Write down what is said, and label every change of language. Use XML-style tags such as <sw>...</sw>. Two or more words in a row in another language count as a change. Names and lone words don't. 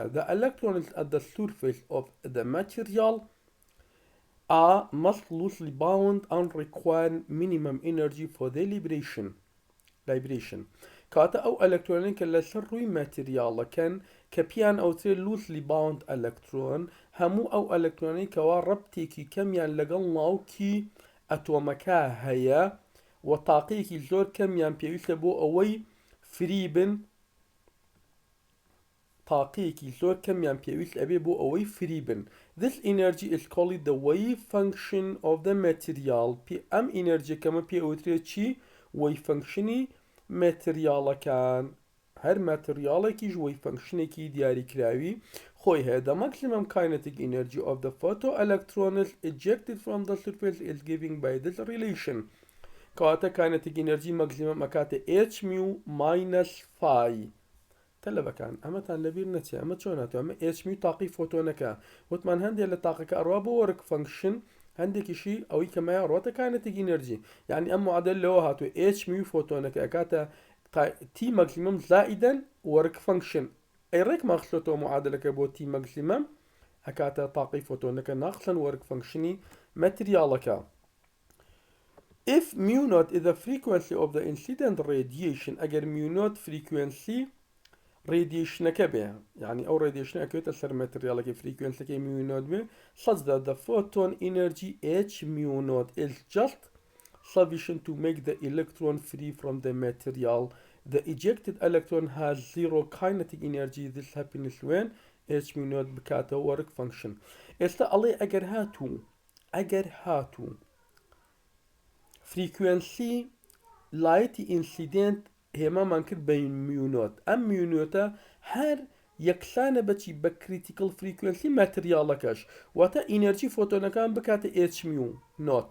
<en>The electrons at the surface of the material are must loosely bound and require minimum energy for their libration.</en> <ckb>کاتە ئەو ئەلەکترۆنێک کە لەسەر ڕووی ماتریاڵەکەن کە پیان ئەوترێ</ckb> <en>loosely bound</en> <ckb>ئەلەکترۆن، هەموو ئەو ئەلەکترۆنەی کەوا ڕەبتێکی کەمیان لەگەڵ ناوکی ئەتۆمەکە هەیە و تاقەیەکی زۆر کەمیان پێویستە بۆ ئەوەی فری بن، تاقەیەکی زۆر کەمیان پێویست ئەبێ بۆ ئەوەی فری بن.</ckb> <en>This energy is called the wave function of the material.</en> <ckb>ئەم ئینەرجیەکەمە پێوترێت چی؟</ckb> <en>wave functionی</en> <ckb>ماتریاڵەکان. هەر ماتریاڵێکیش</ckb> <en>wave functionێکی</en> <ckb>دیاریکراوی خۆی هەیە.</ckb> <en>The maximum kinetic energy of the photoelectrons ejected from the surface is given by this relation.</en> <ckb>کەواتە</ckb> <en>kinetic energy maximum</en> <ckb>ئەکاتە</ckb> <en>h mu minus phi.</en> <ckb>تەلەبەکان ئەمەتان لەبیر نەچێ ئەمە چۆن هاتووە؟ ئەمە h mu تاقی فۆتۆنەکە وتمان هەندێک لە تاقەکە ئەڕوا بۆ</ckb> <en>work function،</en> <ckb>هەندێکیشی ئەوەی کەمایە ڕۆتە</ckb> <en>kinetic energy.</en> <ckb>یعنی ئەم معادل لەوە هاتووە h mu فۆتۆنەکە ئەکاتە t maximum زائدا</ckb> <en>work function.</en> <ckb>ئەی ڕێک ماخستۆتەوە معادلەکە بۆ t maximum ئەکاتە تاقی فۆتۆنەکە ناقسن</ckb> <en>work functionی</en> <ckb>ماتریاڵەکە.</ckb> <en>If mu naught is the frequency of the incident radiation</en> <ckb>ئەگەر mu naught</ckb> <en>frequency radiationەکە</en> <ckb>بێ، یعنی ئەو radiation ئەکەوێتە سەر ماتریاڵەکەی frequencyەکەی mu naught بێ،</ckb> <en>such that the photon energy h mu naught is just sufficient to make the electron free from the material. The ejected electron has zero kinetic energy. This happens when H mu naught</en> <ckb>بكاته</ckb> <en>work function.</en> <ckb>ئێستا ئەڵێ ئەگەر هاتوو frequency لایەتی ئینسیدنت هێمامان کرد بە میونۆت، ئەم میونۆتە هەر یەکسانە بەچی بە</ckb> <en>critical frequency</en> <ckb>ماتریاڵەکەش، واتە ئینەرجی فۆتۆنەکان بکاتە h mu نۆت.</ckb>